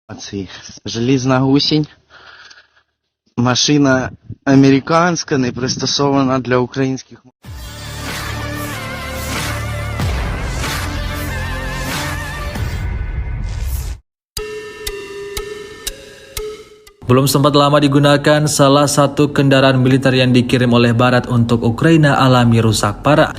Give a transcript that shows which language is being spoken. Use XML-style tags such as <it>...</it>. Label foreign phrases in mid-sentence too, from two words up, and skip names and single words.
<uk>Желізна гусінь. Машина американська, не пристосована для українських.</uk> <id>Belum sempat lama digunakan, salah satu kendaraan militer yang dikirim oleh Barat untuk Ukraina alami rusak parah.</id>